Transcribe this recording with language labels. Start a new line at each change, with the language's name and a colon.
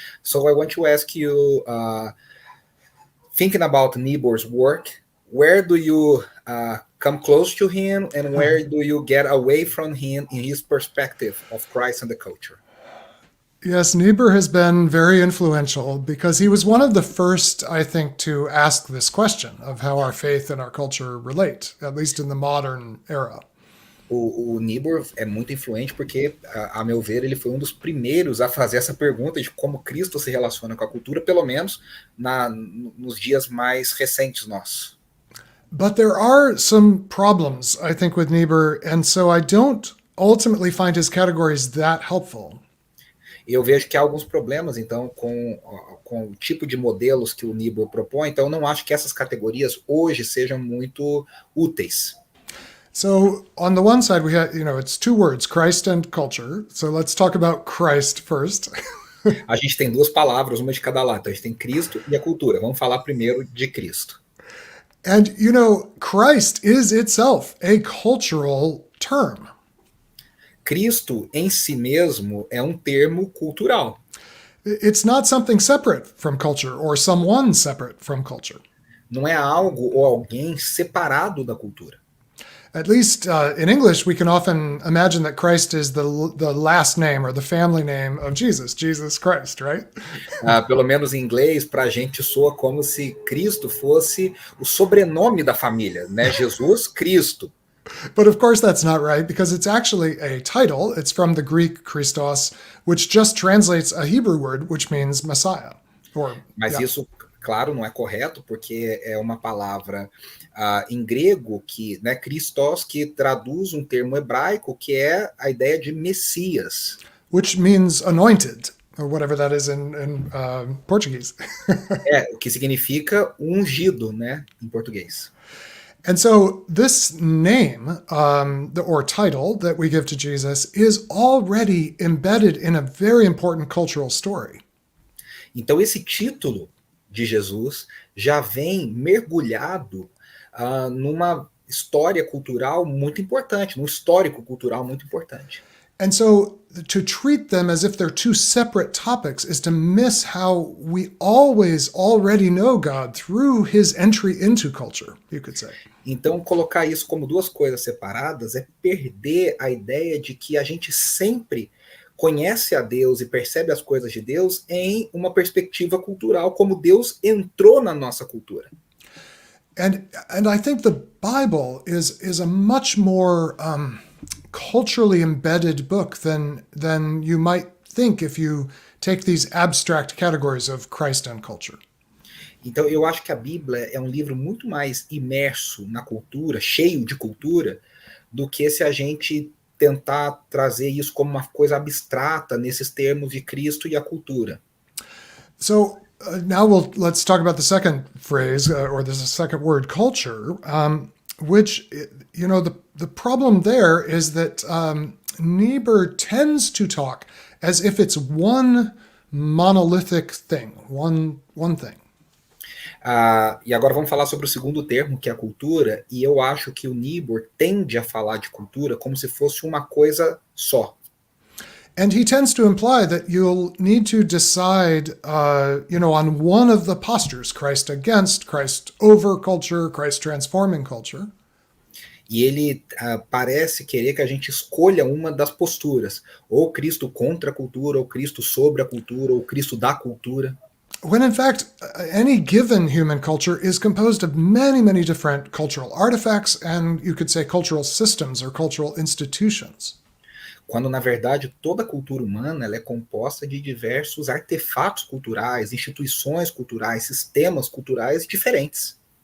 English: So I want to ask you, thinking about Niebuhr's work, where do you come close to him, and where do you get away from him in his perspective of Christ and the culture? Yes, Niebuhr has been very influential because he was one of the first, I think, to ask this question of how our faith and our culture relate, at least in the modern era.
Portuguese: O Niebuhr é muito influente porque, a meu ver, ele foi um dos primeiros a fazer essa pergunta de como Cristo se relaciona com a cultura, pelo menos nos dias mais recentes nossos.
English: But there are some problems, I think, with Niebuhr, and so I don't ultimately find his categories that helpful.
Portuguese: Eu vejo que há alguns problemas, então, com o tipo de modelos que o Niebuhr propõe, então eu não acho que essas categorias hoje sejam muito úteis.
English: So on the one side, we have, it's two words, Christ and culture. So let's talk about Christ first.
Portuguese: A gente tem duas palavras, uma de cada lado. Então a gente tem Cristo e a cultura. Vamos falar primeiro de Cristo.
English: And, Christ is itself a cultural term.
Portuguese: Cristo em si mesmo é um termo cultural.
English: It's not something separate from culture or someone separate from culture.
Portuguese: Não é algo ou alguém separado da cultura.
English: At least in English, we can often imagine that Christ is the last name or the family name of Jesus Christ, right?
Portuguese: Pelo menos em inglês, para a gente soa como se Cristo fosse o sobrenome da família, né? Jesus Cristo.
English: But of course, that's not right because it's actually a title. It's from the Greek Christos, which just translates a Hebrew word, which means Messiah.
Portuguese: Mas isso, claro, não é correto, porque é uma palavra em grego, que, né, Christos, que traduz um termo hebraico que é a ideia de Messias.
English: Which means anointed, or whatever that is in Portuguese.
Portuguese: O que significa ungido, né, em português.
English: And so this name, or title that we give to Jesus is already embedded in a very important cultural story.
Portuguese: Então esse título de Jesus já vem mergulhado numa história cultural muito importante, num histórico cultural muito importante.
English: And so to treat them as if they're two separate topics is to miss how we always already know God through his entry into culture, you could say.
Portuguese: Então, colocar isso como duas coisas separadas é perder a ideia de que a gente sempre conhece a Deus e percebe as coisas de Deus em uma perspectiva cultural, como Deus entrou na nossa cultura.
English: And I think the Bible is a much more culturally embedded book than you might think if you take these abstract categories of Christ and culture.
Portuguese: Então, eu acho que a Bíblia é um livro muito mais imerso na cultura, cheio de cultura, do que se a gente tentar trazer isso como uma coisa abstrata nesses termos de Cristo e a cultura.
English: So now let's talk about the second phrase, or the second word, culture, which, you know, the problem there is that Niebuhr tends to talk as if it's one monolithic thing, one thing.
Portuguese: E agora vamos falar sobre o segundo termo, que é a cultura, e eu acho que o Niebuhr tende a falar de cultura como se fosse uma coisa só.
English: And he tends to imply that you'll need to decide, on one of the postures, Christ against, Christ over culture, Christ transforming culture.
Portuguese: E ele parece querer que a gente escolha uma das posturas, ou Cristo contra a cultura, ou Cristo sobre a cultura, ou Cristo da cultura.
English: When in fact, any given human culture is composed of many, many different cultural artifacts and you could say cultural systems or cultural institutions.
Portuguese: Quando, na verdade, toda a cultura humana ela é composta de diversos artefatos culturais, instituições culturais, sistemas culturais diferentes.